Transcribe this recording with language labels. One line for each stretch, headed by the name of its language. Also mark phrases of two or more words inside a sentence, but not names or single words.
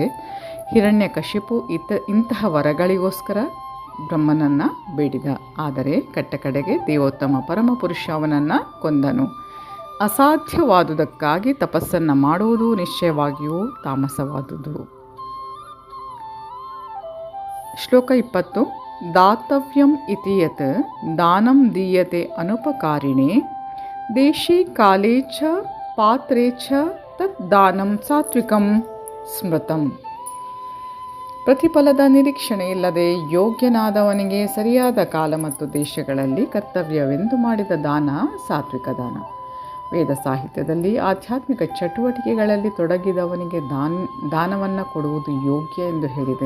Kannada: ಹಿರಣ್ಯಕಶಿಪು ಇಂತಹ ವರಗಳಿಗೋಸ್ಕರ ಬ್ರಹ್ಮನನ್ನು ಬೇಡಿದ. ಆದರೆ ಕಡೆಗೆ ದೇವೋತ್ತಮ ಪರಮಪುರುಷ ಅವನನ್ನು ಕೊಂದನು. ಅಸಾಧ್ಯವಾದುದಕ್ಕಾಗಿ ತಪಸ್ಸನ್ನು ಮಾಡುವುದು ನಿಶ್ಚಯವಾಗಿಯೂ ತಾಮಸವಾದುದು. ಶ್ಲೋಕ 20.
Sanskrit: ದಾತವ್ಯಂ ಇತಿ ಯತ್ ದಾನಂ ದೀಯತೆ ಅನುಪಕಾರಿಣೆ ದೇಶೇ ಕಾಲೇ ಚ ಪಾತ್ರೇ ಚ ತತ್ ದಾನಂ ಸಾತ್ವಿಕಂ ಸ್ಮೃತಂ.
Kannada: ಪ್ರತಿಫಲದ ನಿರೀಕ್ಷಣೆ ಇಲ್ಲದೆ ಯೋಗ್ಯನಾದವನಿಗೆ ಸರಿಯಾದ ಕಾಲ ಮತ್ತು ದೇಶಗಳಲ್ಲಿ ಕರ್ತವ್ಯವೆಂದು ಮಾಡಿದ ದಾನ ಸಾತ್ವಿಕ ದಾನ. ವೇದ ಸಾಹಿತ್ಯದಲ್ಲಿ ಆಧ್ಯಾತ್ಮಿಕ ಚಟುವಟಿಕೆಗಳಲ್ಲಿ ತೊಡಗಿದವನಿಗೆ ದಾನವನ್ನು ಕೊಡುವುದು ಯೋಗ್ಯ ಎಂದು ಹೇಳಿದೆ.